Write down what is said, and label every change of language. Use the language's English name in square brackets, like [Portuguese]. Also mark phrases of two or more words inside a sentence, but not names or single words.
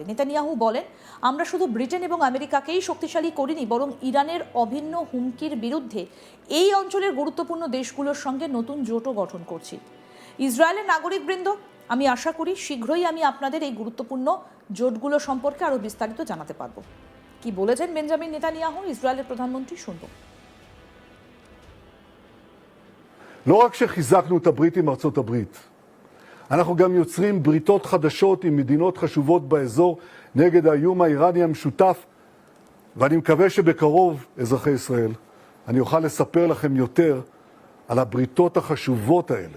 [Bangla] নেতানিয়াহু বলেন, আমরা শুধু ব্রিটেন এবং আমেরিকাকেই শক্তিশালী করিনি, বরং ইরানের অভিন্ন হুমকির বিরুদ্ধে এই অঞ্চলের গুরুত্বপূর্ণ দেশগুলোর সঙ্গে নতুন জোটও গঠন করছি। ইসরায়েলের নাগরিকবৃন্দ, আমি আশা করি শীঘ্রই আমি আপনাদের এই গুরুত্বপূর্ণ জোটগুলো সম্পর্কে আরও বিস্তারিত জানাতে পারব। কি বলেছেন বেঞ্জামিন নেতানিয়াহু, ইসরায়েলের প্রধানমন্ত্রী, শুনব। [Hebrew] לא רק שחיזקנו את הברית עם ארצות הברית, אנחנו גם יוצרים בריתות חדשות עם מדינות חשובות באזור נגד האיום האיראני המשותף, ואני מקווה שבקרוב, אזרחי ישראל, אני אוכל לספר לכם יותר על הבריתות החשובות האלה.